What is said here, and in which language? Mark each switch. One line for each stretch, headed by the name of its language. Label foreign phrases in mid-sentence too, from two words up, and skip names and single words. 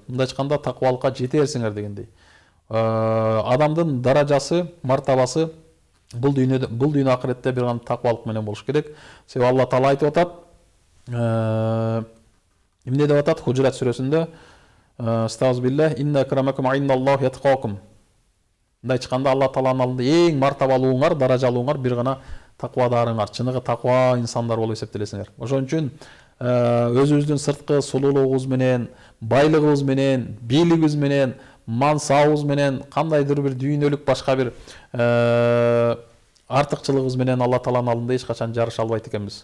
Kyrgyz: Мындай айтканда такыбалыкка жетерсиңер дегендей. Адамдын даражасы, мартабасы бул дүйнө акыретте бир гана такыбалык менен болуш керек. Себеби Алла Таала айтып атат, эмне деп атат Хужурат сүрөсүндө? Астагфируллах,
Arabic: إن أكرمكم عند الله أتقاكم.
Kyrgyz: Мындай айтканда Алла Тааланын алдында эң мартабалууңар, даражалууңар бир гана такыбадарыңар, чыныгы такыба инсандар болуп эсептелесиңер. Ошон үчүн өзүбүздүн сырткы сулуулугубуз менен, байлыгыбыз менен, бийлигибиз менен, мансабыбыз менен, кандайдыр бир дүйнөлүк башка бир артыкчылыгыбыз менен Алла Тааланын алдында эч качан жарыша албайт экенбиз.